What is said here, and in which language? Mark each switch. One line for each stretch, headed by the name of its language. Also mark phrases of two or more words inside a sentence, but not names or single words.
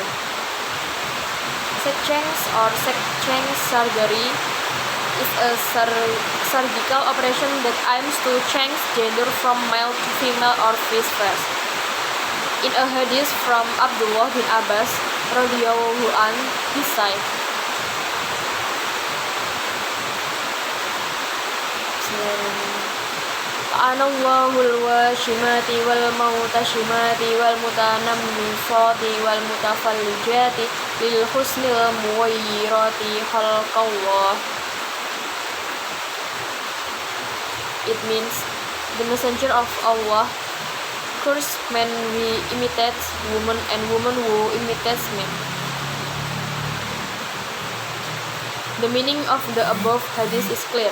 English: Sex-change or sex-change surgery is a surgical operation that aims to change gender from male to female or vice versa. In a hadith from Abdullah bin Abbas
Arabic: رضي الله عنه,
English: he said,
Arabic: لعن الله الواشمات والمستوشمات والمتنمصات والمتفلجات للحسن المغيرات خلق الله.
English: It means the messenger of Allah cursed men who imitates women and women who imitates men. The meaning of the above hadith is clear.